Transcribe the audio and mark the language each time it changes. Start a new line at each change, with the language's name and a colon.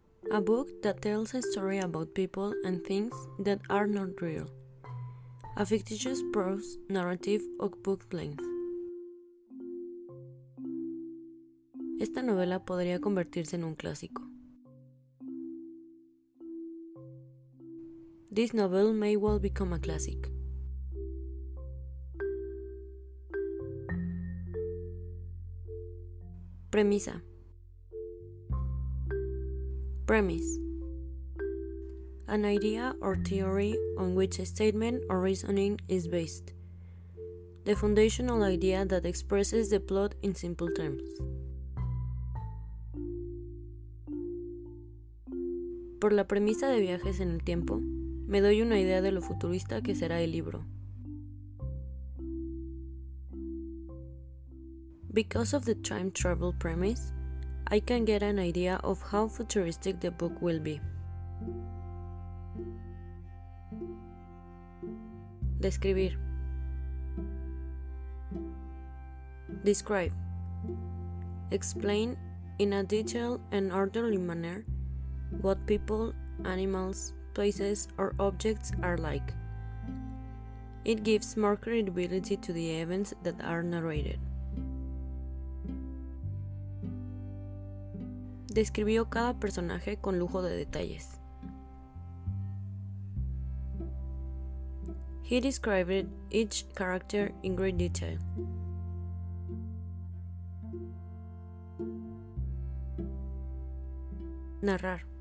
English: A book that tells a story about people and things that are not real. A fictitious prose narrative of book length.
Spanish: Esta novela podría convertirse en un clásico.
English: This novel may well become a classic.
Spanish: Premisa.
English: Premise. An idea or theory on which a statement or reasoning is based. The foundational idea that expresses the plot in simple terms.
Spanish: Por la premisa de viajes en el tiempo, me doy una idea de lo futurista que será el libro.
English: Because of the time travel premise, I can get an idea of how futuristic the book will be.
Spanish: Describir.
English: Describe. Explain in a detailed and orderly manner what people, animals, places, or objects are like. It gives more credibility to the events that are narrated.
Spanish: Describió cada personaje con lujo de detalles.
English: He described each character in great detail.
Spanish: Narrar.